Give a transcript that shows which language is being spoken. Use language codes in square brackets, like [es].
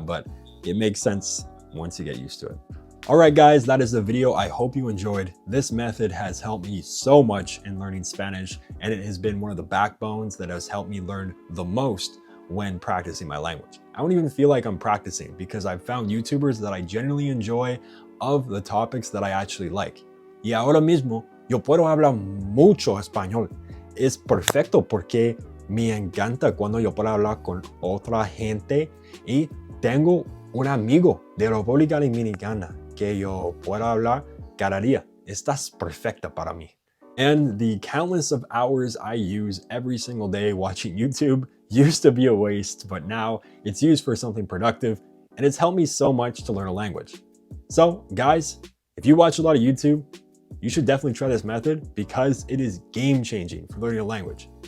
[en] But it makes sense once you get used to it. All right, guys, that is the video. I hope you enjoyed. This method has helped me so much in learning Spanish, and it has been one of the backbones that has helped me learn the most when practicing my language. I don't even feel like I'm practicing because I've found YouTubers that I genuinely enjoy of the topics that I actually like. [es] Y ahora mismo, yo puedo hablar mucho español. Es perfecto porque me encanta cuando yo puedo hablar con otra gente y tengo un amigo de República Dominicana que yo puedo hablar cada día. Estás perfecta para mí. [en] And the countless of hours I use every single day watching YouTube used to be a waste, but now it's used for something productive, and it's helped me so much to learn a language. So guys, if you watch a lot of YouTube, you should definitely try this method because it is game-changing for learning a language.